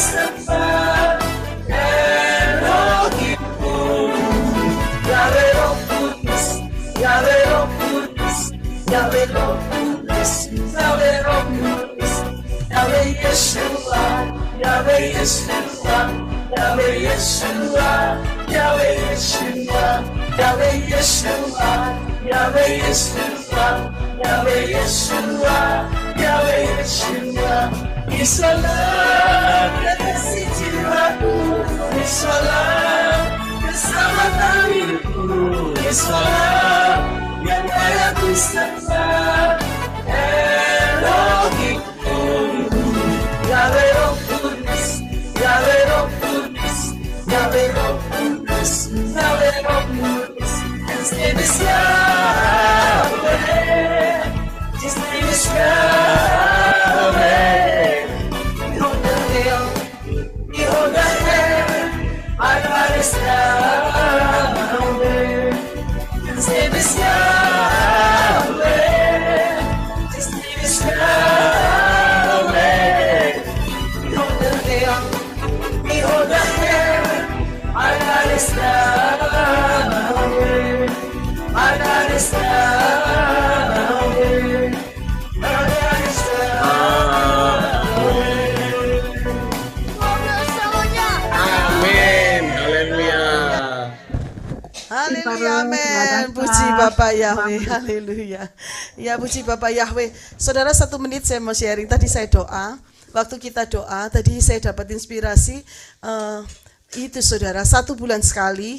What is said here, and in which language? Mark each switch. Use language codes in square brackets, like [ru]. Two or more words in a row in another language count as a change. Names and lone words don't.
[id] Yahweh Roh Kudus, Yahweh Roh Kudus, Yahweh Yeshua, Yahweh Yeshua, Yahweh Yeshua, Yahweh Yeshua, Yahweh Yeshua, Yahweh Yeshua, Yahweh Yeshua, Yahweh Yeshua. Isalam kasih jiwaku, Isalam keselamatan hidupku, Isalam yang layak disembah, Elohimku. Yahweh Roh Kudus, Yahweh Roh Kudus, Yahweh Roh Kudus, Yahweh Roh Kudus. [en] His name is Yahweh, His name is Yahweh. Behold the heaven, our God is Yahweh. His name is Yahweh, His name is Yahweh. Behold the heaven, our God is Yahweh. Our God is Yahweh. Our God is Yahweh. [id] Amin. Haleluya. Haleluya, amin. Puji Bapak Yahweh, haleluya. Ya, puji Bapak Yahweh. Saudara, 1 menit saya mau sharing. Tadi saya doa. Waktu kita doa, tadi saya dapat inspirasi. Itu saudara, 1 bulan sekali.